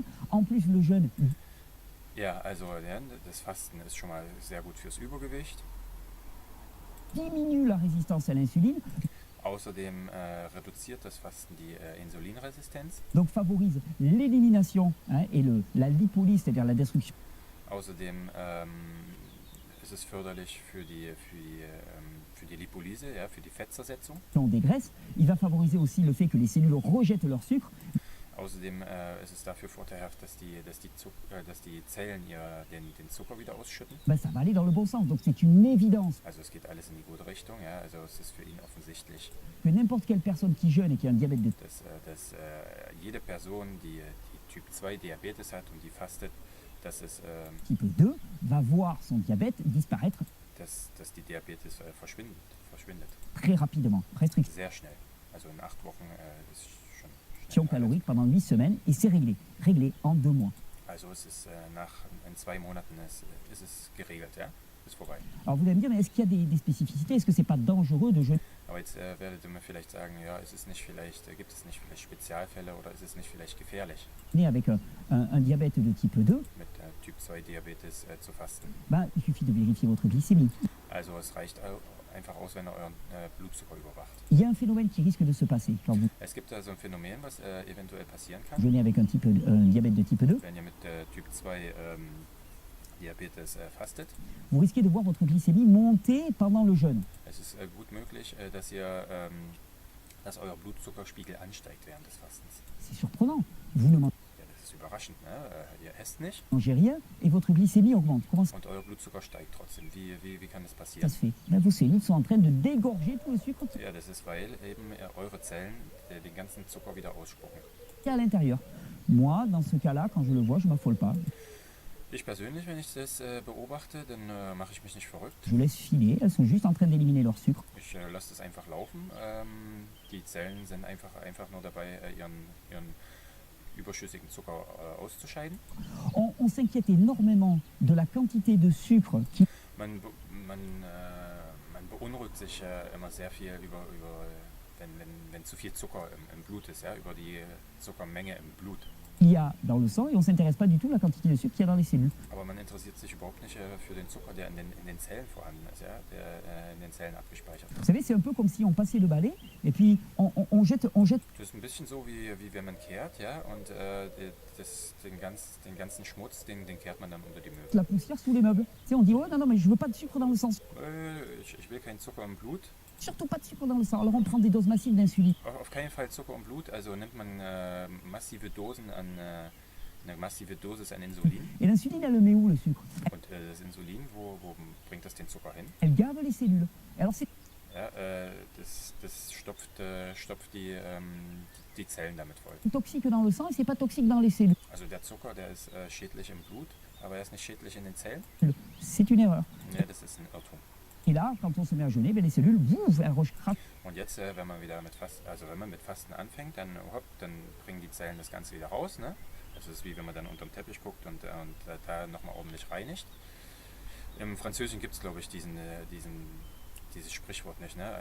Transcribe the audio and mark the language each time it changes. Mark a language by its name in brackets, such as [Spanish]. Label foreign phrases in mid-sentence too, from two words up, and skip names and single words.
[French] En plus, le jeûne [German] Ja, also ja, das Fasten ist schon mal sehr gut fürs Übergewicht. [French] diminue la résistance à l'insuline, [German] Außerdem reduziert das Fasten die Insulinresistenz. [French] donc favorise l'élimination, hein, et la lipolyse, c'est-à-dire la destruction [German] Außerdem ist es förderlich für die Lipolyse, ja, für die Fettzersetzung. [French] des graisses. Il va favoriser aussi le fait que les cellules rejettent leur sucre. [German] Außerdem ist es dafür vorteilhaft, dass die Zellen den Zucker wieder ausschütten. [French] Ben, ça va aller dans le bon sens, donc c'est une évidence [German] Also es geht alles in die gute Richtung, ja. Also es ist für ihn offensichtlich, [French] que n'importe quelle personne qui jeûne et qui a un diabète de [German] dass jede Person, die Typ 2 Diabetes hat und die fastet, dass [French] type 2 va voir son diabète disparaître [German] dass die Diabetes verschwindet. [French] très rapidement. Restriction [German] Sehr schnell. Also in 8 Wochen ist schon schnell alles. [French] calorique pendant 8 semaines et c'est réglé. Réglé en 2 mois. [German] Also es ist in 2 Monaten ist es geregelt, ja, ist vorbei. [French] Alors vous allez me dire, mais est-ce qu'il y a des spécificités? Est-ce que c'est pas dangereux de jeûner [German] Aber jetzt werdet ihr mir vielleicht sagen, ja, gibt es nicht vielleicht Spezialfälle oder ist es nicht vielleicht gefährlich, [French] avec un diabète de type 2? [German] mit Typ 2 Diabetes zu fasten? [French] Ben, il suffit de vérifier votre glycémie. [German] Also es reicht einfach aus, wenn ihr euren Blutzucker überwacht. [French] Il y a un phénomène qui risque de se passer quand vous [German] Es gibt da so ein Phänomen, was eventuell passieren kann, [French] jeûnez avec un diabète de type 2. [German] wenn ihr mit Typ 2 Diabetes fastet. [French] Vous risquez de voir votre glycémie monter pendant le jeûne. [German] Es ist gut möglich, dass euer Blutzuckerspiegel ansteigt während des Fastens. [French] C'est surprenant. Vous ne [German] Ja, das ist überraschend, ne? Ihr esst nicht [French] mangez rien et votre glycémie augmente. Comment ça [German] und euer Blutzucker steigt trotzdem. Wie kann das passieren? [French] se fait? Ben, vos cellules sont en train de dégorger tout le sucre [German] Ja, das ist, weil eben eure Zellen den ganzen Zucker wieder ausspucken. [French] qui est à l'intérieur. Moi, dans ce cas-là, quand je le vois, je m'affole pas. [German] Ich persönlich, wenn ich das beobachte, dann mache ich mich nicht verrückt. [French] Je laisse filer. Elles sont juste en train d'éliminer leur sucre. [German] Ich lasse das einfach laufen. Die Zellen sind einfach nur dabei, ihren überschüssigen Zucker auszuscheiden. [French] On s'inquiète énormément de la quantité de sucre qui [German] Man beunruhigt sich immer sehr viel über wenn zu viel Zucker im Blut ist, ja, über die Zuckermenge im Blut. [French] y a dans le sang et on ne s'intéresse pas du tout à la quantité de sucre qu'il y a dans les cellules. [German] Aber man interessiert sich überhaupt nicht für den Zucker, der in den Zellen vorhanden ist, ja, der in den Zellen abgespeichert [French] Vous [German] ist. [French] savez, c'est un peu comme si on passait le balai et puis on jette [German] Das ist ein bisschen so, wie wenn man kehrt, ja, und den ganzen Schmutz, den kehrt man dann unter die Möbel. [French] la poussière sous les meubles. Tu sais, on dit, oh non, non, mais je veux pas de sucre dans le sang. [German] Ich will keinen Zucker im Blut. [French] Surtout pas de sucre dans le sang. Alors on prend des doses massives d'insuline. [German] Auf keinen Fall Zucker im Blut, also nimmt man massive Dosen eine massive Dosis an Insulin. [French] Et l'insuline, elle le met où, le sucre? [German] Und das Insulin, wo bringt das den Zucker hin? [French] Elle gave les cellules. Alors c'est [German] Ja, das stopft die Zellen damit voll. [French] toxique dans le sang et c'est pas toxique dans les cellules. [German] Also der Zucker, der ist schädlich im Blut, aber er ist nicht schädlich in den Zellen. [French] C'est une erreur. [German] Ja, das ist ein Irrtum. [French] Et là, quand on se met à jeûner, ben, les cellules, elles recraquent. [German] Und jetzt, wenn man mit Fasten anfängt, dann bringen die Zellen das Ganze wieder raus. Ne? Das ist wie wenn man dann unterm Teppich guckt und da nochmal ordentlich reinigt. Im Französischen gibt es, glaube ich, dieses Sprichwort nicht, ne?